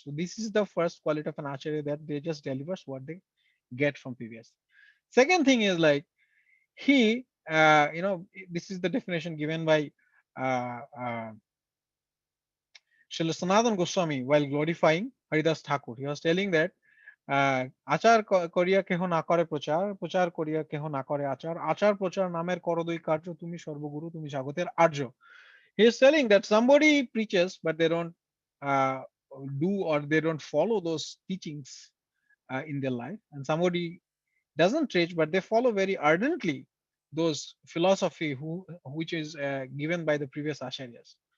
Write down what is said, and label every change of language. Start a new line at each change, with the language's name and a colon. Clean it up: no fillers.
English: So this is the first quality of an acharya, that they just delivers what they get from previous. Second thing is like he this is the definition given by uh, uh, Srila Sanatana Goswami while glorifying Haridas Thakur. He was telling that
Bangla: আচার করিয়া কেহ না করে প্রচার, প্রচার করিয়া কেহ না করে আচার, আচার প্রচার নামের করদই কার্য, তুমি সর্বগুরু, তুমি জগতের আর্য.
English: He is telling that somebody preaches but they don't uh, do, or they don't follow those teachings in their life, and somebody doesn't preach but they follow very ardently those philosophy which is given by the previous acharyas.